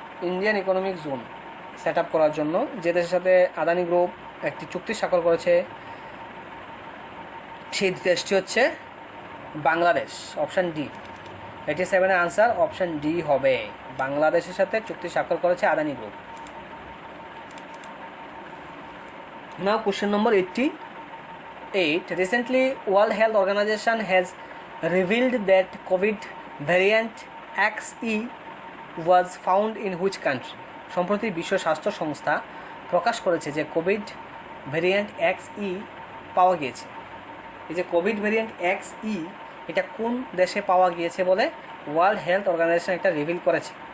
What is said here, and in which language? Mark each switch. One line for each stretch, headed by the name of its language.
Bangla: Indian economic zone set up করার জন্য যে দেশের সাথে আদানি গ্রুপ একটি চুক্তি স্বাক্ষর করেছে সেই দেশটি হচ্ছে Bangladesh. Option D. 87-এর answer option D হবে, বাংলাদেশের সাথে চুক্তি স্বাক্ষর করেছে Adani group.
English: Now question number 88, recently World Health Organization has revealed that COVID variant XE was found in which country?
Bangla: সম্প্রতি বিশ্ব স্বাস্থ্য সংস্থা প্রকাশ করেছে যে কোভিড ভ্যারিয়েন্ট XE পাওয়া গিয়েছে। এই যে কোভিড ভ্যারিয়েন্ট XE এটা কোন দেশে পাওয়া গিয়েছে বলে ওয়ার্ল্ড হেলথ অর্গানাইজেশন একটা রিভিল করেছে।